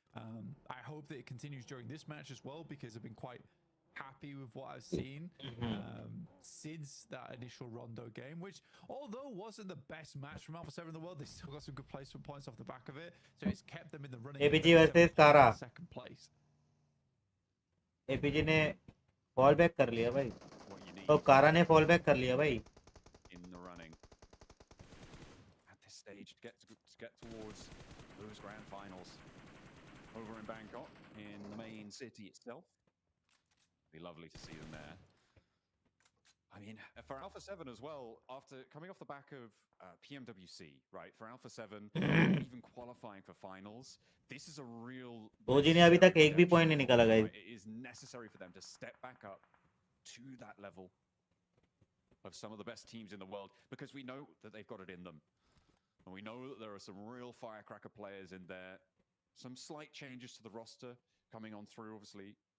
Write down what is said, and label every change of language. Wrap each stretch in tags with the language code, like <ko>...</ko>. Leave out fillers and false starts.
<en>I hope that it continues during this match as well, because I've been quite happy with what I've seen since that initial Rondo game, which although wasn't the best match from Alpha 7 in the world, they still got some good placement points off the back of it, so it's kept them in the running. APG versus Kara. Second place.</en> <hi>APG ने fall back कर लिया भाई, तो कारा ने fall back कर लिया भाई.</hi> <en>In the running at this stage to get towards those grand finals over in Bangkok, in the main city itself. Be lovely to see them there. I mean, for Alpha 7 as well, after coming off the back of PMWC, right? For Alpha 7, even qualifying for finals, this is a real.</en> <hi>OG ने अभी तक एक भी point नहीं निकाला guys.</hi> <en>It is necessary for them to step back up to that level of some of the best teams in the world, because we know that they've got it in them. And we know that there are some real firecracker players in there. Some slight changes to the roster coming on through, obviously.</en>